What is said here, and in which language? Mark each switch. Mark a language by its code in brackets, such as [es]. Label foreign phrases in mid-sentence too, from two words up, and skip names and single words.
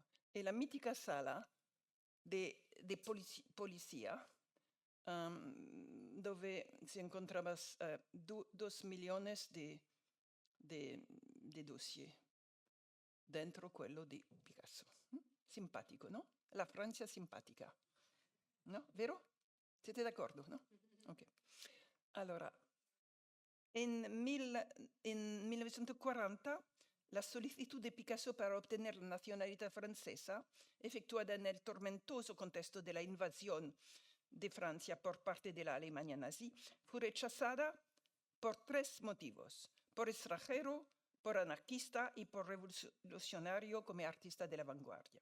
[it] E la mitica sala di polizia dove si incontrava 2 millones di dossier dentro quello di Picasso. Simpatico, no? La Francia simpatica. No? Vero? Siete d'accordo, no? Ok. [es] Allora, in 1940 la solicitud de Picasso para obtener la nacionalidad francesa, efectuada en el tormentoso contexto de la invasión de Francia por parte de la Alemania nazi, fue rechazada por 3 motivos: por extranjero, por anarquista y por revolucionario como artista de la vanguardia.